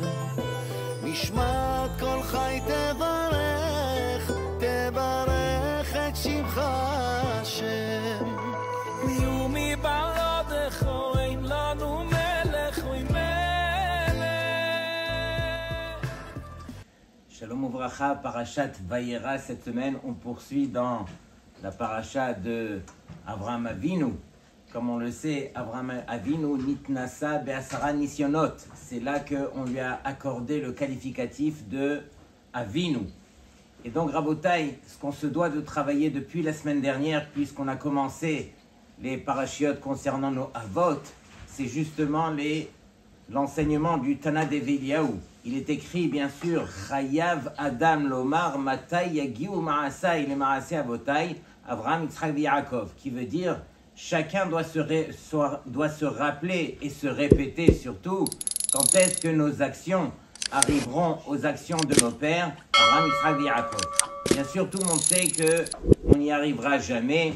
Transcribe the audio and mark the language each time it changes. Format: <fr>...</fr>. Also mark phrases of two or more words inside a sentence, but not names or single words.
<he>נשמת כל חי תברך, תברך את שמך השם. מי ומי בלעדיך אין לנו מלך ומלך. שלום וברכה, פרשת וירא.</he> <fr>Cette semaine, on poursuit dans la paracha de Avraham Avinu. Comme on le sait,</fr> <he>אברהם אבינו נתנסה בעשרה ניסיונות.</he> <fr>C'est là qu'on lui a accordé le qualificatif de Avinu. Et donc, Rabotai, ce qu'on se doit de travailler depuis la semaine dernière, puisqu'on a commencé les parachiotes concernant nos avot, c'est justement l'enseignement du Tana d'Eveliaou. Il est écrit, bien sûr,</fr> <he>חייב אדם לומר מתי יגיעו מעשי למעשי אבותי</he> <fr>Avraham, Yitzhak et Yaakov, qui veut dire chacun doit se rappeler et se répéter surtout quand est-ce que nos actions arriveront aux actions de nos pères, Avraham, Yitzhak et Yaakov. Bien sûr, tout le monde sait qu'on n'y arrivera jamais.</fr>